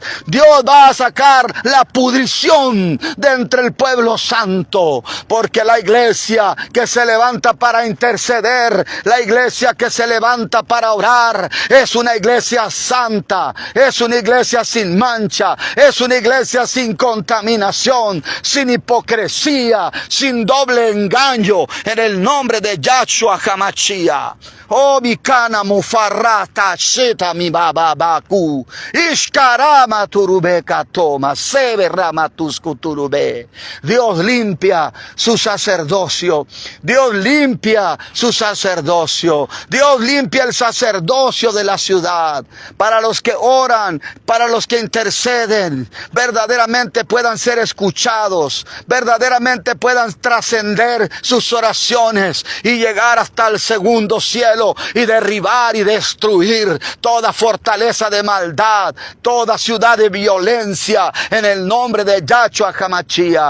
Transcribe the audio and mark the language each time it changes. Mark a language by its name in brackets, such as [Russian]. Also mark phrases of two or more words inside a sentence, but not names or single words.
[Spanish] Dios va a sacar la pudrición de entre el pueblo santo, porque la iglesia que se levanta para interceder, la iglesia que se levanta para orar, es una iglesia santa, es una iglesia sin mancha, es una iglesia sin contaminación, sin hipocresía, sin doble engaño, en el nombre de Yahshua HaMashiach. Oh, mi cana mufarrata sheta mi bababaku. Ishkarama turubeka toma. Severama tuskuturube. Dios limpia su sacerdocio. Dios limpia su sacerdocio. Dios limpia el sacerdocio de la ciudad. Para los que oran, para los que interceden, verdaderamente puedan ser escuchados, verdaderamente puedan trascender sus oraciones y llegar hasta el segundo cielo y derribar y destruir toda fortaleza de maldad, toda ciudad de violencia, en el nombre de Yahshua HaMashiach.